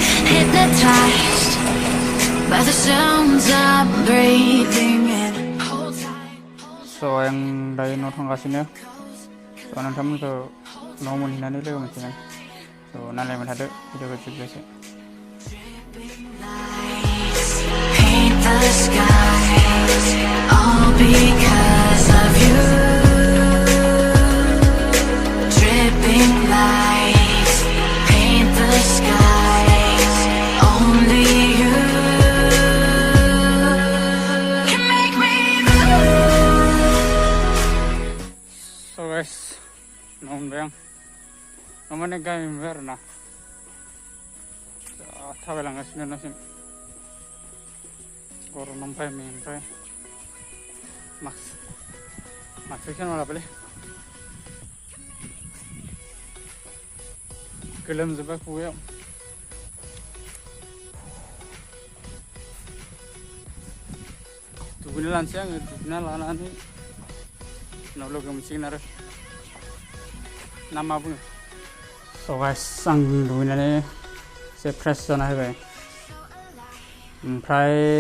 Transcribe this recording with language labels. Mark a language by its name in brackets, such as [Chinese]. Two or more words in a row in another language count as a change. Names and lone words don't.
[English] hypnotized by the sounds I'm breathing in. Hold tight. [Bodo] So yang dari no थांगासिनो so नोंथांमोनखौ न' मोनहैनानै लोगो मोनसिगोन so नायलायबाय थादो भिडिअखौ जोबजासे [English] Paint the skies, all because of you. Dripping lights, paint the skies, only you can make me move. So guys, [Bodo] न'मोनबाय आं माने गामि मोनबाय आरोना थाबायलांगासिनो न'सिम गरम ओमफ्राय मास्क खेना लाबायलै गोलोमजोब्बाय खुगायाव दुगैनो लानोसै आङो दुगैना लानानै उनाव लोगो मोनसिगोन आरो ना मा बुङो [English] so guys [Bodo] आं दुगैनानै एसे फ्रेस जाना होबाय ओमफ्राय